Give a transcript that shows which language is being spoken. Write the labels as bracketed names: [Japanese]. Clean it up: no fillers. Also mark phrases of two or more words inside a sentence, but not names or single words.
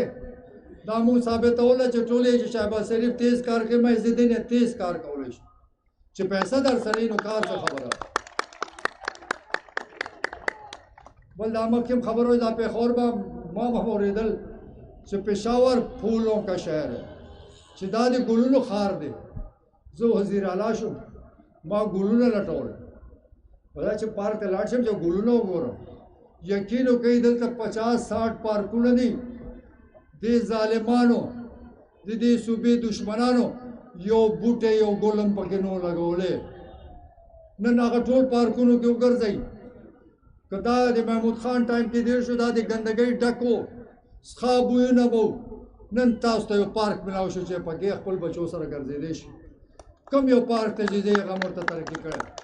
[Pashto] دا مونږ ثابتوله چې ټولې چې شهباز شریف تیز کار کوي، ما عزالدین یې تیز کار کولی شي، چې پیسه در سره نو کار څه خبره. بل دا مخکې هم خبر وي، دا پېښور به ما به اورېدل چې پېښور [Urdu] پھولوں کا شہر ہے، [Pashto] چې دا د ګلونو ښار دی. زه وزیر اعلی شوم، ما ګلونه لټول ودا چې پارک ته لاړ شم چې ګلونه وګورم یقین وکړئ دلته 50-60 پارکونه دي دې ظالمانو د دې صوبې دشمنانو یو بوټی یو ګلم پکې نو لګولې نن هغه ټول پارکونو کې وګرځئ که دا د محمود خان ټایم کې دیر شو دا د ګندګۍ ډک و څښا بویونه به نن تاسو ته یو پارک ملاو شو چې پکې خپل بچو سره ګرځېدی شي کوم یو پارک ته چې ځئ هغه هم ورته ترقي کړی